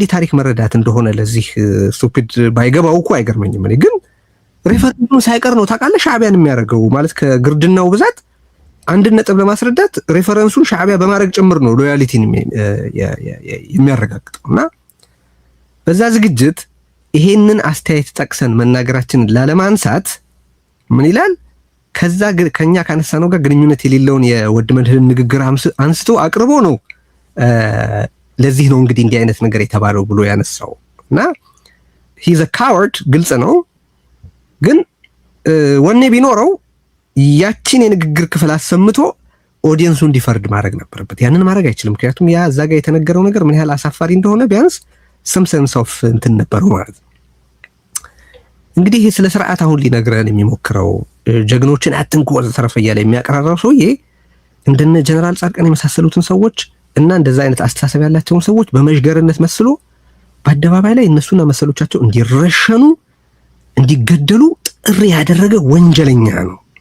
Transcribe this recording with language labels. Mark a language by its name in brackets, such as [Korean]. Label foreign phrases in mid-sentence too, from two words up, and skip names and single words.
[Amharic] የታሪክ መረዳት እንደሆነ ለዚህ ስቱፒድ ባይገባው እኮ አይገርመኝም። እኔ ግን ሬፈረንሱን ሳይቀር ነው ታውቃለህ ሻዕቢያን የሚያደርገው። ማለት ከግርድናው ብዛት አንድ ነጥብ ለማስረዳት ሬፈረንሱን ሻዕቢያ በማድረግ ጭምር ነው ሎያሊቲን የሚያረጋግጠው። እና በዛ ዝግጅት ይሄንን አስተያየት ጠቅሰን መናገራችንን ላለማንሳት ምን ይላል? ከኛ ካነሳነው ጋር ግንኙነት የሌለውን የወድ መድህን ንግግር አንስቶ አቅርቦ ነው ለዚህ ነው እንግዲህ እንዲህ አይነት ነገር የተባለው ብሎ ያነሳው። እና [English] he's a coward [Amharic] ግልጽ ነው። ግን ወኔ ቢኖረው ያቺን የንግግር ክፍል አሰምቶ ኦዲየንሱ እንዲፈርድ ማድረግ ነበረበት። ያንን ማድረግ አይችልም። ምክንያቱም ያ እዛ ጋር የተነገረው ነገር ምን ያህል አሳፋሪ እንደሆነ ቢያንስ [English] some sense of [Amharic] እንትን ነበረው ማለት ነው። እንግዲህ ስለ ስርዓት አሁን ሊነግረን የሚሞክረው ጀግኖችን አትንኩ ወዘተረፈ እያለ የሚያቀራራው ሰውዬ እንደነ ጀነራል ጻድቃን የመሳሰሉትን ሰዎች እና እንደዛ አይነት አስተሳሰብ ያላቸውን ሰዎች በመሽገርነት መስሎ በአደባባይ ላይ እነሱና መሰሎቻቸው እንዲረሸኑ እንዲገደሉ ጥሪ ያደረገ ወንጀለኛ ነው።